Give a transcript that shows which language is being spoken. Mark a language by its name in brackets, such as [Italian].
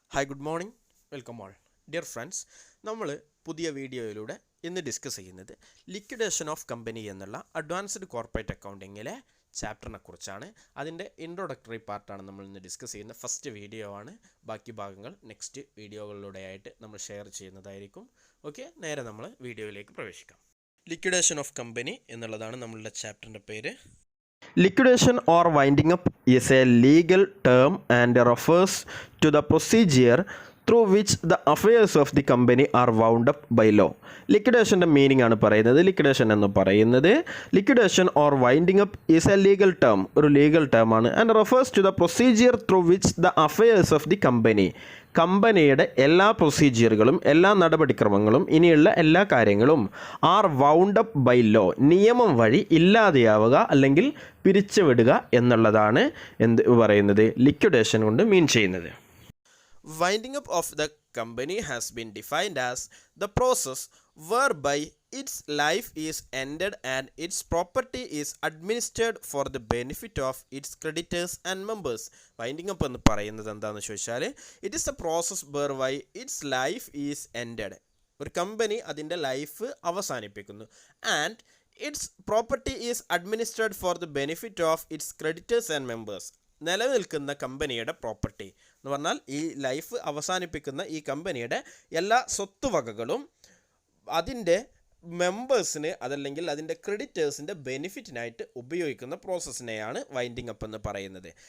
[English] Hi good morning welcome all dear friends. [Malayalam] നമ്മൾ പുതിയ വീഡിയോയിലൂടെ ഇന്ന് ഡിസ്കസ് ചെയ്യുന്നത് ലിക്വിഡേഷൻ ഓഫ് കമ്പനി എന്നുള്ള അഡ്വാൻസ്ഡ് കോർപ്പറേറ്റ് അക്കൗണ്ടിങ്ങിലെ ചാപ്റ്ററിനെ കുറിച്ചാണ്. അതിൻ്റെ ഇൻട്രൊഡക്ടറി പാർട്ടാണ് നമ്മൾ ഇന്ന് ഡിസ്കസ് ചെയ്യുന്ന ഫസ്റ്റ് വീഡിയോ ആണ്. ബാക്കി ഭാഗങ്ങൾ നെക്സ്റ്റ് വീഡിയോകളിലൂടെയായിട്ട് നമ്മൾ ഷെയർ ചെയ്യുന്നതായിരിക്കും. ഓക്കെ, നേരെ നമ്മൾ വീഡിയോയിലേക്ക് പ്രവേശിക്കാം. ലിക്വിഡേഷൻ ഓഫ് കമ്പനി എന്നുള്ളതാണ് നമ്മളുടെ ചാപ്റ്ററിൻ്റെ പേര്. [English] Liquidation or winding up is a legal term and refers to the procedure through which the affairs of the company are wound up by law. [Malayalam] ലിക്വിഡേഷൻ്റെ meaning ആണ് പറയുന്നത്. ലിക്വിഡേഷൻ എന്ന് പറയുന്നത് [English] liquidation or winding up is a legal term, [Malayalam] ഒരു legal term ആണ്. [English] and refers to the procedure through which the affairs of the company, [Malayalam] കമ്പനിയുടെ എല്ലാ പ്രൊസീജിയറുകളും എല്ലാ നടപടിക്രമങ്ങളും ഇനിയുള്ള എല്ലാ കാര്യങ്ങളും [English] are wound up by law, [Malayalam] നിയമം വഴി ഇല്ലാതെയാവുക അല്ലെങ്കിൽ പിരിച്ചുവിടുക എന്നുള്ളതാണ് എന്ത് പറയുന്നത് ലിക്വിഡേഷൻ കൊണ്ട് മീൻ ചെയ്യുന്നത്. [English] Winding up of the company has been defined as the process whereby its life is ended and its property is administered for the benefit of its creditors and members. Winding up [Malayalam] എന്ന് പറയുന്നത് എന്താണെന്ന് ചോദിച്ചാൽ, [English] it is the process whereby its life is ended. [Malayalam] ഒരു company അതിൻ്റെ life അവസാനിപ്പിക്കുന്നു. [English] And its property is administered for the benefit of its creditors and members. [Malayalam] നിലനിൽക്കുന്ന കമ്പനിയുടെ property എന്ന് പറഞ്ഞാൽ ഈ ലൈഫ് അവസാനിപ്പിക്കുന്ന ഈ കമ്പനിയുടെ എല്ലാ സ്വത്തുവകകളും അതിൻ്റെ മെമ്പേഴ്സിന് അതല്ലെങ്കിൽ അതിൻ്റെ ക്രെഡിറ്റേഴ്സിൻ്റെ ബെനിഫിറ്റിനായിട്ട് ഉപയോഗിക്കുന്ന പ്രോസസ്സിനെയാണ് വൈൻഡിങ് അപ്പ് എന്ന് പറയുന്നത്.